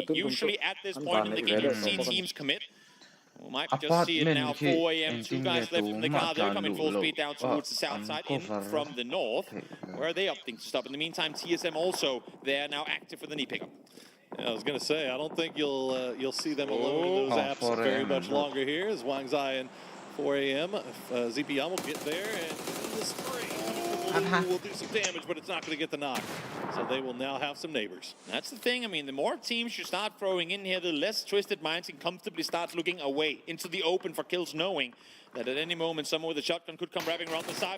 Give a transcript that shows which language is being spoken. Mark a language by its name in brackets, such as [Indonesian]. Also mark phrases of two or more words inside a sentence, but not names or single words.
[English] Usually at this point in the game, you see teams commit. We might just see it now, 4 a.m., 2 guys left in the car. They're coming full speed down towards the south side, in from the north. Where are they opting to stop? In the meantime, TSM also, they're now active for the knee pickup. Yeah, I was going to say, I don't think you'll see them alone in those apps very much longer here, as Wang Zai and 4 a.m. ZPM will get there, and the spray will do some damage, but it's not going to get the knock. So they will now have some neighbors. That's the thing. I mean, the more teams you start throwing in here, the less Twisted Minds can comfortably start looking away into the open for kills, knowing that at any moment someone with a shotgun could come wrapping around the side.